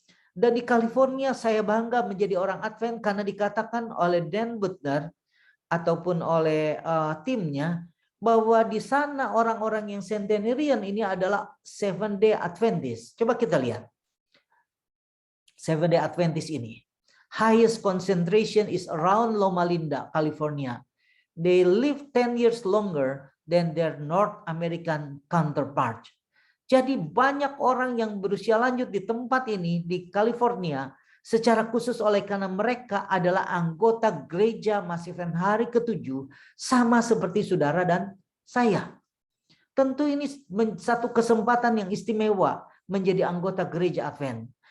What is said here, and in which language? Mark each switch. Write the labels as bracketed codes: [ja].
[id] Dan di California saya bangga menjadi orang Advent karena dikatakan oleh Dan Buettner, ataupun oleh timnya bahwa di sana orang-orang yang centenarian ini adalah Seventh Day Adventist. Coba kita lihat. Seventh Day Adventist ini. [en] Highest concentration is around Loma Linda, California. They live 10 years longer than their North American counterparts. [id] Jadi banyak orang yang berusia lanjut di tempat ini di California secara khusus oleh karena mereka adalah anggota gereja Masiven hari ke-7 sama seperti saudara dan saya. Tentu ini satu kesempatan yang istimewa menjadi anggota gereja Advent.